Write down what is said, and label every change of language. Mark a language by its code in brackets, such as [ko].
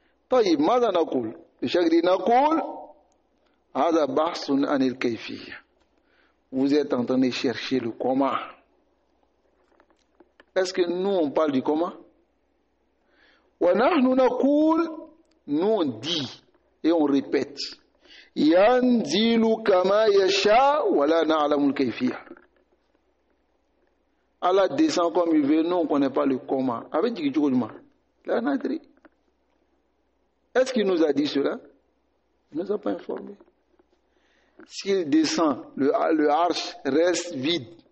[ar] طيب ماذا نقول؟ الشيخ نقول هذا بحث عن الكيفية. [fr] Vous êtes en train de chercher le comment. Est-ce que nous on parle du comment? [ar] ونحن نقول, [fr] nous on dit et on répète [ar] ينزل كما يشاء ولا نعلم الكيفية. [fr] Allah descend comme il veut, nous on ne connaît pas le comment. Avec du comment? Là, on a dit. Est-ce qu'il nous a dit cela? Il ne nous a pas informé. S'il descend, le arche reste vide.